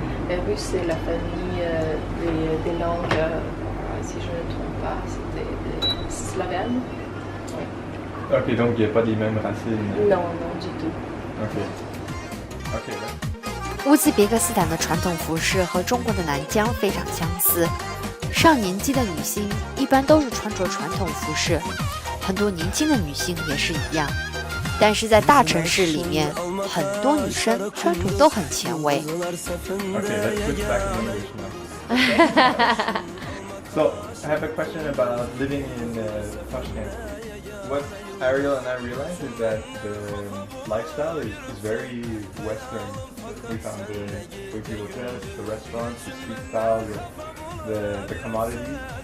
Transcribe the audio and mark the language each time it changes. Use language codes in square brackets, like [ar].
[fr] Et russe, c'est la famille des langues, si je ne me trompe pas, c'était des slavanes. Oui. Ok, donc il n'y a pas les mêmes racines. Non, non, du tout. Ok. Ok. [zh] 乌兹别克斯坦的传统服饰和中国的南疆非常相似，上年纪的女性一般都是穿着传统服饰，很多年轻的女性也是一样。但是在大城市里面，很多女生穿着都很前卫。 [en] Okay, let's switch back to English now. So, I have a question about living in Tashkent. What Ariel and I realized is that the lifestyle is very Western. We found the way people dress, the restaurants, the street style, the commodities.